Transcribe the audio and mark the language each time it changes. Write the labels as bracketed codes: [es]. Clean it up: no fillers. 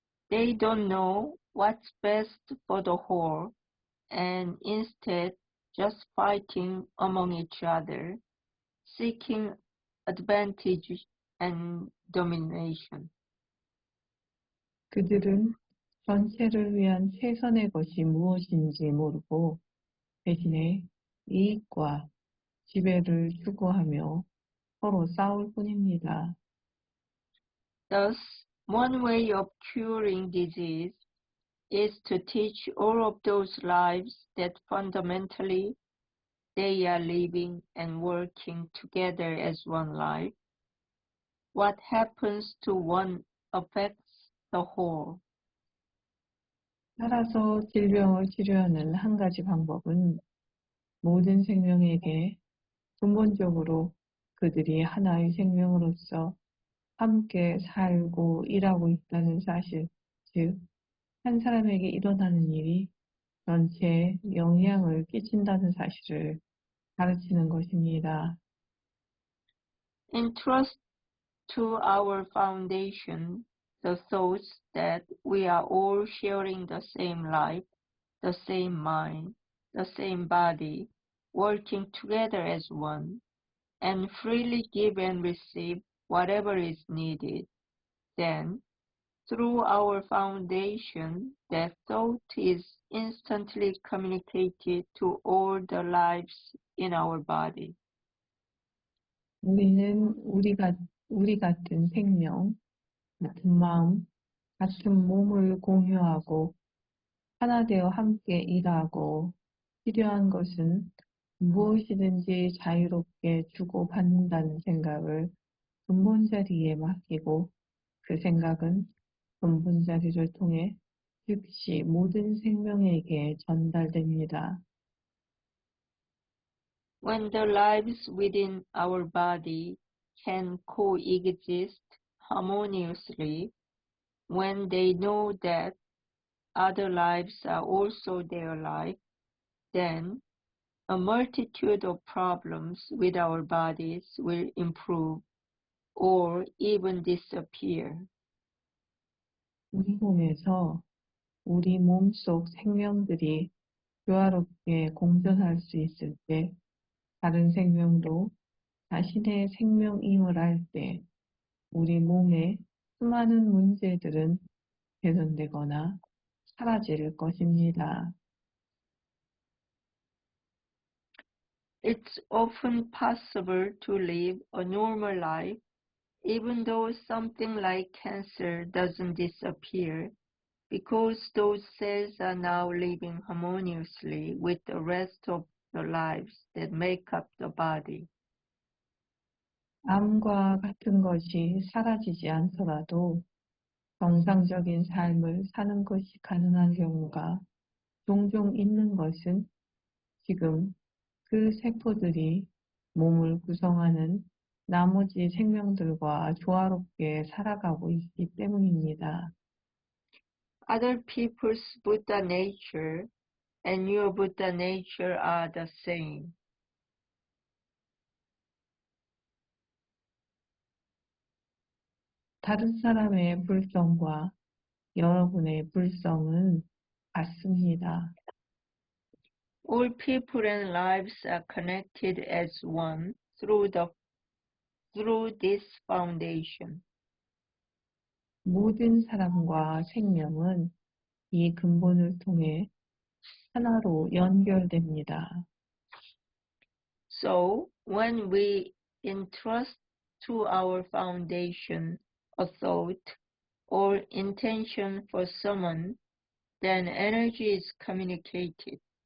[en] They don't know what's best for the whole and instead just fighting among each other, seeking advantage and domination. [ko] 그들은 전체를 위한 최선의 것이 무엇인지 모르고 대신에 이익과 지배를 추구하며 서로 싸울 뿐입니다. [en] Thus, one way of curing disease is to teach all of those lives that fundamentally they are living and working together as one life. What happens to one affects the whole. [ko] 따라서 질병을 치료하는 한 가지 방법은 모든 생명에게 근본적으로 그들이 하나의 생명으로서 함께 살고 일하고 있다는 사실, 즉, 한 사람에게 일어나는 일이 전체에 영향을 끼친다는 사실을 가르치는 것입니다. [en] Entrust to our foundation the thoughts that we are all sharing the same life, the same mind, the same body, working together as one, and freely give and receive whatever is needed. Then, through our foundation, that thought is instantly communicated to all the lives in our body. [ko] 우리는 우리 같은 생명, 같은 마음, 같은 몸을 공유하고 하나 되어 함께 일하고 필요한 것은 무엇이든지 자유롭게 주고받는다는 생각을 근본 자리에 맡기고 그 생각은 근본 자리를 통해 즉시 모든 생명에게 전달됩니다. [en] When the lives within our body can coexist harmoniously, when they know that other lives are also their life, then a multitude of problems with our bodies will improve or even disappear. [ko] 우리 몸에서 우리 몸속 생명들이 조화롭게 공존할 수 있을 때 다른 생명도 자신의 생명임을 알 때 우리 몸의 수많은 문제들은 개선되거나 사라질 것입니다. [en] It's often possible to live a normal life even though something like cancer doesn't disappear because those cells are now living harmoniously with the rest of the lives that make up the body. [ko] 암과 같은 것이 사라지지 않더라도 정상적인 삶을 사는 것이 가능한 경우가 종종 있는 것은 지금 그 세포들이 몸을 구성하는 나머지 생명들과 조화롭게 살아가고 있기 때문입니다. [en] Other people's Buddha nature and your Buddha nature are the same. [ko] 다른 사람의 불성과 여러분의 불성은 같습니다. [en] All people and lives are connected as one through this foundation. [ko] 모든 사람과 생명은 이 근본을 통해 하나로 연결됩니다. [en] So when we entrust to our foundation a thought or intention for someone, then energy is communicated.